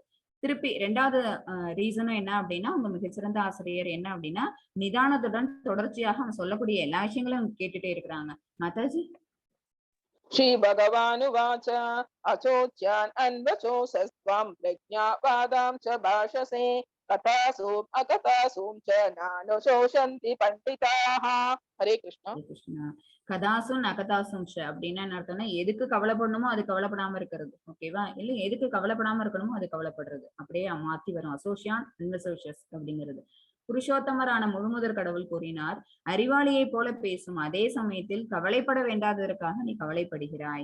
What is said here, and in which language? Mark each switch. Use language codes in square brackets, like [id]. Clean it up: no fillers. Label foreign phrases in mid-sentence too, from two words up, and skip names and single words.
[ta] திருப்பி 2வது ரீசனும் என்ன அப்படின்னா அவங்க மிகச்சிறந்த ஆசிரியர் என்ன அப்படின்னா நிதானத்துடன் தொடர்ச்சியாக அவங்க சொல்லக்கூடிய எல்லா விஷயங்களும் அவங்க கேட்டுட்டே இருக்கிறாங்க. மாதாஜி. [sa] श्री भगवानुवाच अशोच्यान् अन्वशो चस्त्वम् प्रज्ञावादान् च भाषसे कथासु अकथासु च नानुशोषन्ति पंडिताः. हरे कृष्ण. [ta] கிருஷ்ணா. கதாசும் நகதாசும் அப்படின்னா என்ன அர்த்தம்னா, எதுக்கு கவலைப்படணுமோ அது கவலைப்படாம இருக்கிறது. ஓகேவா? இல்ல எதுக்கு கவலைப்படாம இருக்கணுமோ அது கவலைப்படுறது. அப்படியே மாத்தி வரும். [sa] अशोच्यान् अन्वशोचस् [ta] அப்படிங்கிறது. புருஷோத்தமரான முழுமுதற் கடவுள் கூறினார், அறிவாளியை போல பேசும் அதே சமயத்தில் கவலைப்பட வேண்டாததற்காக நீ கவலைப்படுகிறாய்.